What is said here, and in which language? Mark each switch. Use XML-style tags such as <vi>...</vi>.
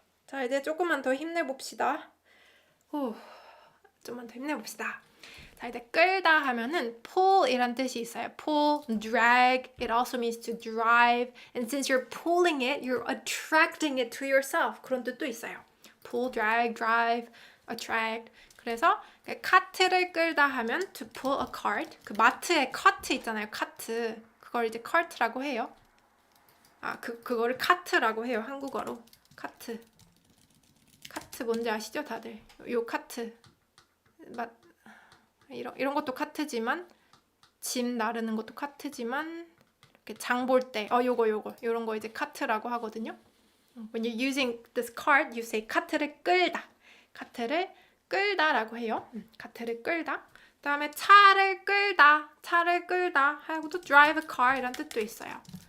<ko>자, 이제 조금만 더 힘내봅시다. 좀만 더 힘내봅시다. 자, 이제 끌다 하면은 pull 이란 뜻이 있어요.</ko> <en>pull, drag, it also means to drive. And since you're pulling it, you're attracting it to yourself.</en> <ko>그런 뜻도 있어요. pull, drag, drive, attract. 그래서 카트를 끌다 하면</ko> <en>to pull a cart.</en> <ko>그 마트에 카트 있잖아요. 카트. 그걸 이제 cart라고 해요. 그거를 카트라고 해요. 한국어로. 카트. 카트 뭔지 아시죠, 다들? 요 카트. 이런 것도 카트지만 짐 나르는 것도 카트지만 이렇게 장 볼 때 요거 요런 거 이제 카트라고 하거든요.</ko> <en>When you're using this cart, you say 카트를 끌다.</en> <ko>카트를 끌다라고 해요. 카트를 끌다. 그다음에 차를 끌다 하고도</ko> <en>drive a car</en> <ko>이란 뜻도 있어요.</ko>